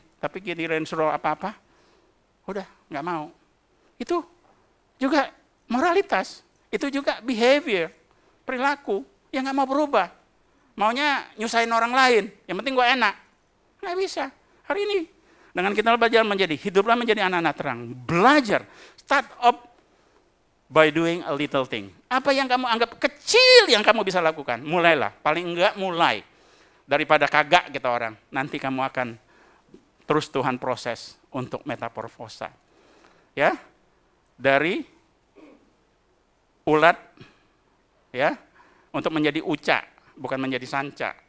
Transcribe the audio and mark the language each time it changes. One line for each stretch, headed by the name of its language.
Indonesian: Tapi kita suruh apa-apa, udah nggak mau. Itu juga moralitas, itu juga behavior, perilaku yang nggak mau berubah. Maunya nyusahin orang lain, yang penting gue enak. Nggak bisa. Hari ini dengan kita belajar hiduplah menjadi anak-anak terang. Belajar,
English: start up by doing a little thing.
Indonesian: Apa yang kamu anggap kecil yang kamu bisa lakukan, mulailah. Paling enggak mulai. Daripada kagak kita orang, nanti kamu akan terus Tuhan proses untuk metamorfosa. Ya, dari ulat, ya, untuk menjadi uca, bukan menjadi sanca.